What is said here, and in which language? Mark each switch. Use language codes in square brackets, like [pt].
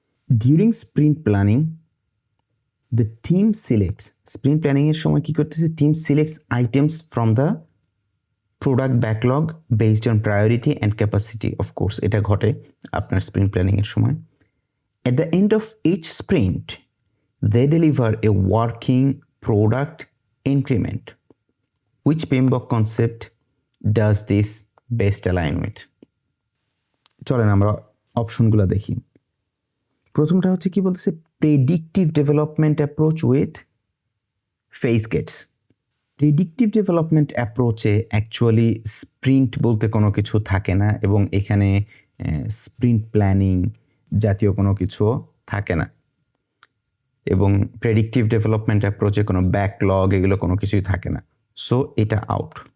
[en] during sprint planning the team selects, [bn] sprint প্ল্যানিংয়ের সময় কী করতেছে, [en] Team selects items from the product backlog based on priority and capacity. [bn] Of course এটা ঘটে আপনার sprint প্ল্যানিংয়ের সময়। [en] At the end of each sprint, they deliver a working product increment. Which PMBOK concept does this best align with? [bn] চলেন আমরা অপশনগুলো দেখি। প্রথমটা হচ্ছে কি বলতেছে, [en] Predictive development approach with phase gates. [bn] Predictive development অ্যাপ্রোচে actually sprint বলতে কোনো কিছু থাকে না, এবং এখানে স্প্রিন্ট প্ল্যানিং জাতীয় কোনো কিছু থাকে না, এবং প্রেডিক্টিভ ডেভেলপমেন্ট অ্যাপ্রোচে কোনো ব্যাকলগ এগুলো কোনো কিছুই থাকে না। সো এটা আউট।